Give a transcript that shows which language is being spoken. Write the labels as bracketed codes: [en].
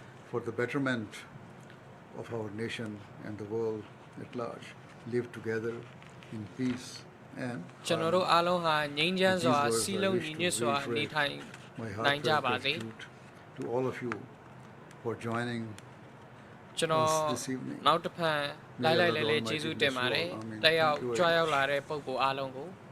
[en] for the betterment of our nation and the world at large live together in peace and [my] ကျွန်တော်တို့အားလုံးဟာငြိမ်းချမ်းစွာစီးလုံးညီညွတ်စွာနေထိုင်နိုင်ကြပါစေ [en] to all of you for joining [my] ကျွန်တော်နောက်တစ်ဖန်လိုက်လဲကျေးဇူးတင်ပါတယ်တက်ရောက်ကြွားရောက်လာတဲ့ပုဂ္ဂိုလ်အားလုံးကို